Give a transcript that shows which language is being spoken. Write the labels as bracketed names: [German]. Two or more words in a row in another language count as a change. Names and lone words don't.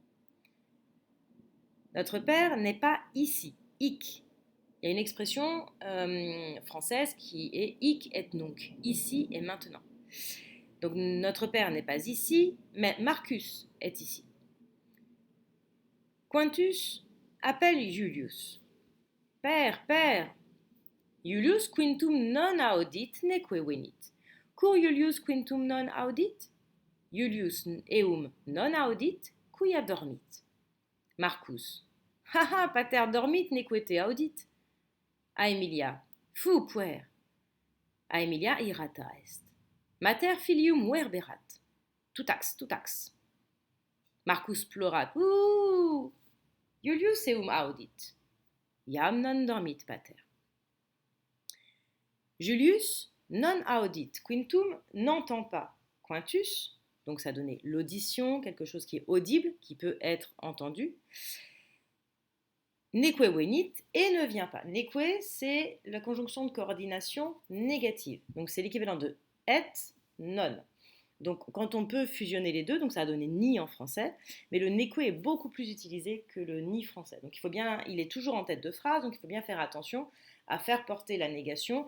[French] Notre père n'est pas ici, hic. Il y a une expression française qui est [Latin] hic et nunc, [French] ici et maintenant. Donc notre père n'est pas ici, mais Marcus est ici. Quintus appelle Julius. Père, père. [Latin] Julius quintum non audit neque venit. Cur Julius quintum non audit? Julius eum non audit, quia dormit. Marcus. Haha, pater dormit neque te audit. A Emilia. Fu puer. A Emilia irata est. Mater filium verberat. Tutax. Marcus plorat. Ouh. Julius eum audit. Iam non dormit pater. Julius non audit. [French] Quintum n'entend pas. Quintus, donc ça donnait l'audition, quelque chose qui est audible, qui peut être entendu. [Latin] Neque venit [French] et ne vient pas. Neque, c'est la conjonction de coordination négative. Donc c'est l'équivalent de et, non. Donc quand on peut fusionner les deux, donc ça a donné ni en français, mais le neque est beaucoup plus utilisé que le ni français. Donc il est toujours en tête de phrase, donc il faut bien faire attention à faire porter la négation.